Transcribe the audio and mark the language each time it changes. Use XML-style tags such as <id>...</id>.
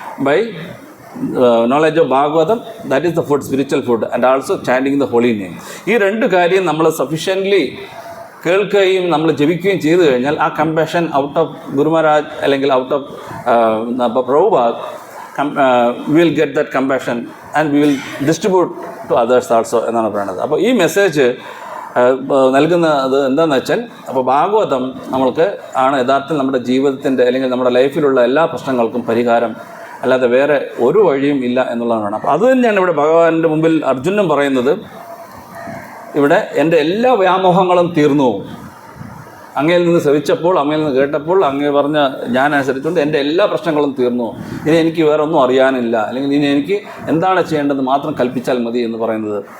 <en>By knowledge of Bhagavatam, that is the food, spiritual food, and also chanting the holy name.</en> <ml>ഈ രണ്ട് കാര്യം നമ്മൾ sufficiently കേൾക്കുകയും നമ്മൾ ജപിക്കുകയും ചെയ്തു കഴിഞ്ഞാൽ ആ</ml> <en>compassion out of Guru Maharaj</en> <ml>അല്ലെങ്കിൽ</ml> <en>out of Prabhupada we will get that compassion and we will distribute to others also</en> <ml>എന്നാണ് പറയുന്നത്. അപ്പോൾ ഈ മെസ്സേജ് നൽകുന്നത് എന്താണെന്ന് വെച്ചാൽ, അപ്പോൾ ഭാഗവതം നമ്മൾക്ക് ആണ് യഥാർത്ഥത്തിൽ നമ്മുടെ ജീവിതത്തിൻ്റെ അല്ലെങ്കിൽ നമ്മുടെ ലൈഫിലുള്ള എല്ലാ പ്രശ്നങ്ങൾക്കും പരിഹാരം, അല്ലാതെ വേറെ ഒരു വഴിയും ഇല്ല എന്നുള്ളതാണ്. അപ്പോൾ അത് തന്നെയാണ് ഇവിടെ ഭഗവാന്റെ മുമ്പിൽ അർജുനനും പറയുന്നത്. ഇവിടെ എൻ്റെ എല്ലാ വ്യാമോഹങ്ങളും തീർന്നു, അങ്ങയിൽ നിന്ന് ശ്രവിച്ചപ്പോൾ, അങ്ങയിൽ നിന്ന് കേട്ടപ്പോൾ, അങ്ങേ പറഞ്ഞ ഞാൻ അനുസരിച്ചുകൊണ്ട് എൻ്റെ എല്ലാ പ്രശ്നങ്ങളും തീർന്നു, ഇനി എനിക്ക് വേറെ ഒന്നും അറിയാനില്ല, അല്ലെങ്കിൽ ഇനി എനിക്ക് എന്താണ് ചെയ്യേണ്ടത് മാത്രം കൽപ്പിച്ചാൽ മതി എന്ന് പറയുന്നത്.</ml>